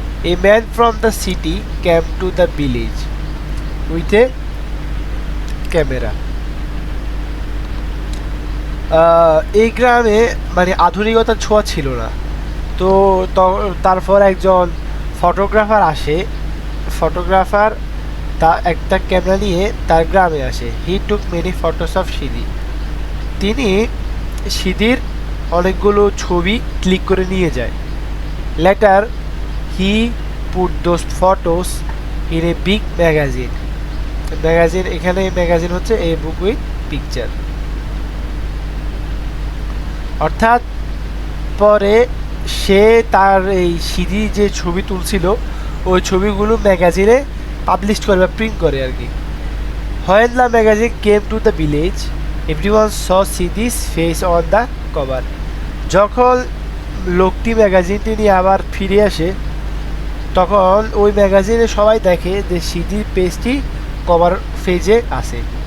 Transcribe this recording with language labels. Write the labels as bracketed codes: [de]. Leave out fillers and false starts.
[en] A man from the city came to the village with a camera. [bn] এই গ্রামে মানে আধুনিকতার ছোঁয়া ছিল না, তো তারপর একজন ফটোগ্রাফার আসে। ফটোগ্রাফার একটা ক্যামেরা নিয়ে তার গ্রামে আসে। [en] he took many photos of Sidi, [bn] তিনি সিদির অনেকগুলো ছবি ক্লিক করে নিয়ে যায়। [en] Later he put those photos in a big magazine. [bn] Magazine, এখানে ম্যাগাজিন হচ্ছে [en] a book with picture, [bn] অর্থাৎ পরে সে তার এই সিদি যে ছবি তুলছিল ওই ছবিগুলো ম্যাগাজিনে পাবলিশ করে বা প্রিন্ট করে আর কি। [en] When the magazine came to the village, everyone saw Sidi's face on the cover. [bn] যখন লোকটি ম্যাগাজিনটি নিয়ে আবার ফিরে আসে, তখন ওই ম্যাগাজিনে সবাই দেখে যে সিদির পেজটি কভার পেজে আছে।